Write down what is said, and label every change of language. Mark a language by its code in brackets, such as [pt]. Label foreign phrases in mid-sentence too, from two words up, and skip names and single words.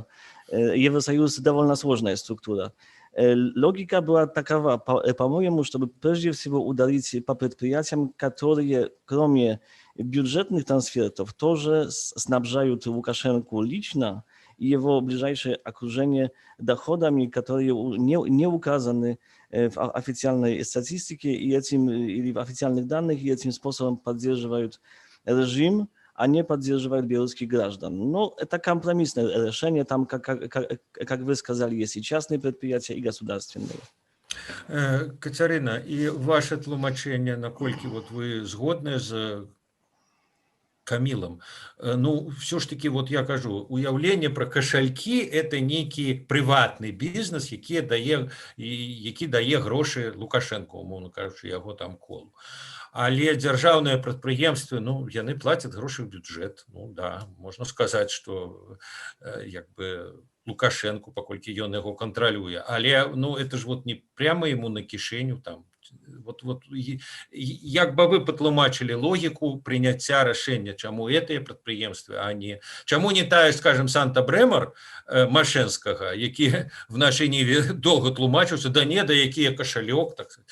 [ru] Евросоюз довольно сложная структура. Логика была такова, по-моему, чтобы прежде всего ударить по предприятиям, которые, кроме бюджетных трансфертов, тоже снабжают Лукашенко лично и его ближайшее окружение доходами, которые не указаны в официальной статистике или в официальных данных, и этим способом поддерживают режим, а не поддерживают белорусских граждан. Но это компромиссное решение, там, как вы сказали, есть и частные предприятия, и государственные. [be] Кацярына, і ваше тлумачэнне, наколькі вот вы згодны з Камілам, ну, [ru] все ж таки, [be] вот я кажу, уяўленне пра кашалькі – это нейкі прыватны бізнес, які дае грошы Лукашенко, умоўна кажучы, яго там колу. Але дзяржаўныя прадпрыемствы, ну, яны плацяць грошы ў бюджэт. Ну, да, можна сказаць, што як бы Лукашенко, паколькі ён яго кантралюе. Але, ну, [ru] это ж вот не прямо ему [be] на кішэню [ru] там. [be] Вот, як бы вы патлумачылі логіку прыняцця рашэння, чаму гэтыя прадпрыемствы, а не... Чаму не тая, скажем, Санта-Брэмар Машэнскага, які в нашай ніве доўга тлумачыўся, да не, да які кашалёк, [ru] так сказать.